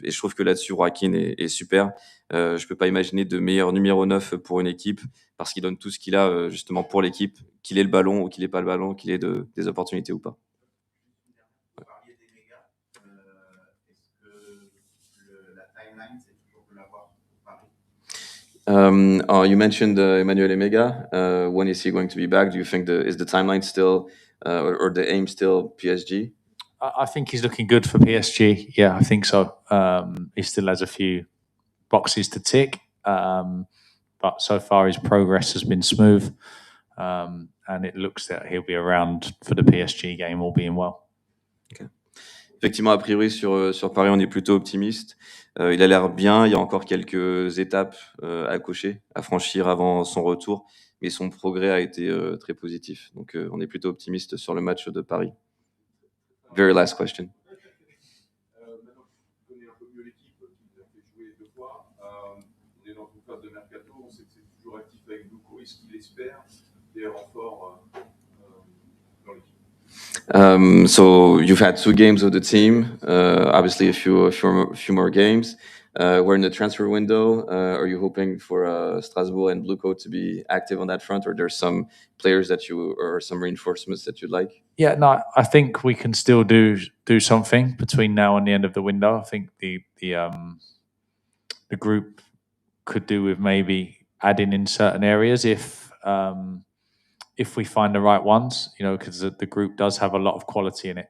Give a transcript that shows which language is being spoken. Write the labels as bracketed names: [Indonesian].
[French] Et je trouve que là-dessus, Joaquin est super. Je peux pas imaginer de meilleur numéro 9 pour une équipe parce qu'il donne tout ce qu'il a justement pour l'équipe, qu'il ait le ballon ou qu'il ait pas le ballon, qu'il ait des opportunités ou pas. Vous parliez des mégas. Est-ce que la timeline, c'est toujours de l'avoir pour Paris? [English] You mentioned Emmanuel Emega. When is he going to be back? Do you think is the timeline still or the aim still PSG? I think he's looking good for PSG. Yeah, I think so. He still has a few boxes to tick, but so far his progress has been smooth, and it looks that he'll be around for the PSG game, all being well. Okay. [French] Effectivement, a priori, sur Paris, on est plutôt optimiste. Il a l'air bien. Il y a encore quelques étapes à cocher, à franchir avant son retour. Mais son progrès a été très positif. Donc, on est plutôt optimiste sur le match de Paris. [English] Very last question. [French] Maintenant que tu connais un peu mieux l'équipe qui vous a fait jouer 2 fois, on est dans une phase de mercato. On sait que c'est toujours actif avec Luco. Est-ce qu'il espère des renforts dans l'équipe? [English] So you've had 2 games of the team, obviously a few more games. We're in the transfer window. Are you hoping for Strasbourg and Blue Coat to be active on that front, or there's some players that or some reinforcements that you'd like? Yeah, no, I think we can still do something between now and the end of the window. I think the group could do with maybe adding in certain areas if we find the right ones, because the group does have a lot of quality in it.